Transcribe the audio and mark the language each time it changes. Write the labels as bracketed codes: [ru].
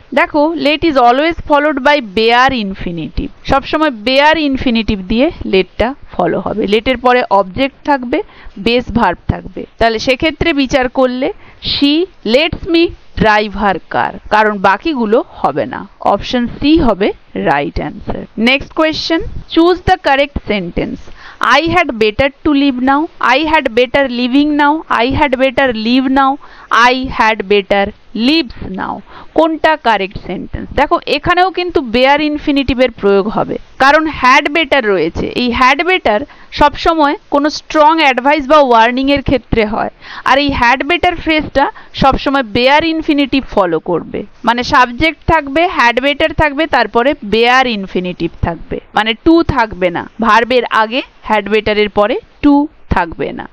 [bn] দেখো late is always followed by bare infinitive, সবসময় bare infinitive দিয়ে লেটটা ফলো হবে। লেটের পরে অবজেক্ট থাকবে, বেস ভার্ব থাকবে, তাহলে সেক্ষেত্রে বিচার করলে শি লেটস মি ড্রাইভ হার কার, কারণ বাকিগুলো হবে না। অপশন সি হবে right answer. Next question, choose the correct sentence. [en] I had better to live now, I had better living now, I had better live now, I had better lives now, কোনটা correct sentence? [bn] দেখো এখানেও কিন্তু bear ইনফিনিটিভের প্রয়োগ হবে, কারণ had better রয়েছে। এই had better সবসময় কোনো স্ট্রং অ্যাডভাইস বা ওয়ার্নিং এর ক্ষেত্রে হয়, আর এই হ্যাড বেটার ফ্রেজটা সবসময় বেয়ার ইনফিনিটিভ ফলো করবে, মানে সাবজেক্ট থাকবে, হ্যাড বেটার থাকবে, তারপরে বেয়ার ইনফিনিটিভ থাকবে, মানে টু থাকবে না, ভার্বের আগে হ্যাড বেটারের পরে টু থাকবে না।